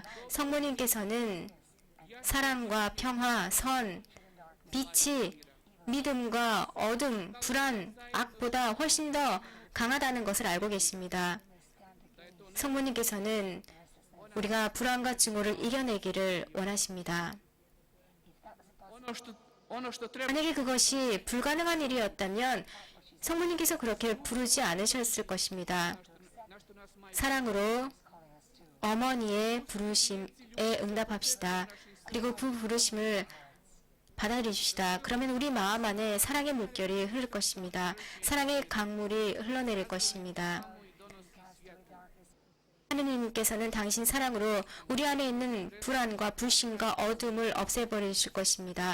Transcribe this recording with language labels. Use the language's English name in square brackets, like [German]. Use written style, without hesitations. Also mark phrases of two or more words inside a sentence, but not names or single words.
[Korean] 성모님께서는 사랑과 평화, 선, 빛이 믿음과 어둠, 불안, 악보다 훨씬 더 강하다는 것을 알고 계십니다. 성모님께서는 우리가 불안과 증오를 이겨내기를 원하십니다. [Croatian] Ono što treba [Korean] 만약에 그것이 불가능한 일이었다면 성모님께서 그렇게 부르지 않으셨을 것입니다. [Croatian] na što nas majka [Korean] 사랑으로 어머니의 부르심에 응답합시다. 그리고 그 부르심을 받아들이시다. 그러면 우리 마음 안에 사랑의 물결이 흐를 것입니다. 사랑의 강물이 흘러내릴 것입니다. 하느님께서는 당신 사랑으로 우리 안에 있는 불안과 불신과 어둠을 없애버리실 것입니다.